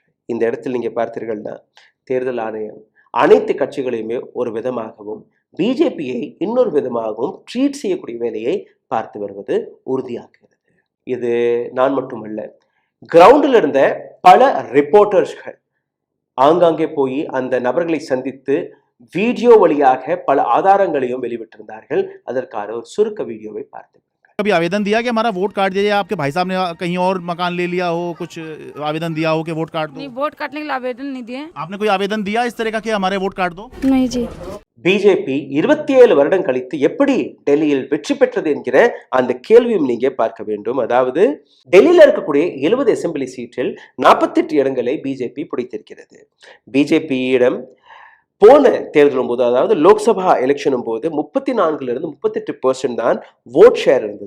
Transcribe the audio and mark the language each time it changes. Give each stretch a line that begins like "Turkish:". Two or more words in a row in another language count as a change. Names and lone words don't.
Tamil: இந்த இடத்தில் நீங்க பார்த்தீர்கள்னா தேர்தல் ஆணையம் அனைத்து கட்சிகளையுமே ஒரு விதமாகவும் பிஜேபியை இன்னொரு விதமாகவும் ட்ரீட் செய்யக்கூடிய வேலையை பார்த்து வருவது உறுதியாகிறது. இது நான் மட்டுமல்ல, கிரவுண்டில் இருந்த பல ரிப்போர்ட்டர்ஸ்கள் ஆங்காங்கே போய் அந்த நபர்களை சந்தித்து வீடியோ வழியாக பல ஆதாரங்களையும் வெளிவிட்டிருந்தார்கள். அதற்கான ஒரு சுருக்க வீடியோவை பார்த்துக்கோங்க.
Hindi: कभी आवेदन दिया कि हमारा वोट काट दीजिए, आपके भाई साहब ने कहीं और मकान ले लिया हो, कुछ आवेदन दिया हो कि वोट काट दो? नहीं, वोट काटने के लिए आवेदन नहीं दिए। आपने कोई आवेदन दिया इस तरह का कि हमारे वोट काट दो? नहीं जी।
Tamil: பிஜேபி 27 வருடம் கழித்து எப்படி டெல்லியில் வெற்றி பெற்றது என்கிற அந்த கேள்வியும் நீங்க பார்க்க வேண்டும். அதாவது டெல்லியில இருக்கக்கூடிய 70
English: assembly seat
Tamil: 48 இடங்களை பிஜேபி பிடித்திருக்கிறது. பிஜேபியிடம் போன தேர்தலும் போது, அதாவது லோக்சபா எலெக்ஷனும் போது 34 38% தான்
English: vote share
Tamil: இருந்தது.